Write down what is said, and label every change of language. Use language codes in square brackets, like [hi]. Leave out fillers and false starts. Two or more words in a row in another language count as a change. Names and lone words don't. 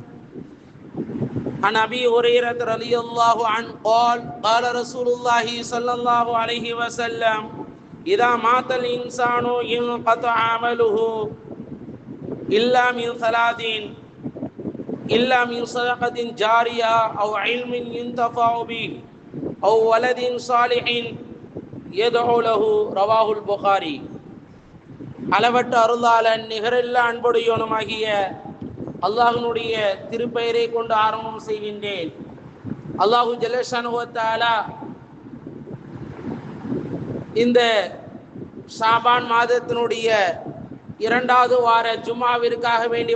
[ar] عن أبي هريرة رضي الله عنه قال رسول الله صلى الله عليه وسلم إذا مات الإنسان انقطع عمله إلا من ثلاث إلا من صدقة جارية أو علم ينتفع به أو ولد صالح يدعو له رواه البخاري. [ta] அளவற்ற அருளாளன் நிகரில்லா அன்புடையோனுமாகிய அல்லாஹ்வினுடைய திருப்பெயரை கொண்டு ஆரம்பம் செய்கின்றேன். [ar] الله جل شأنه وتعالى [ta] இந்த ஷாபான் மாதத்தினுடைய இரண்டாவது வார ஜும்மாவிற்காக வேண்டி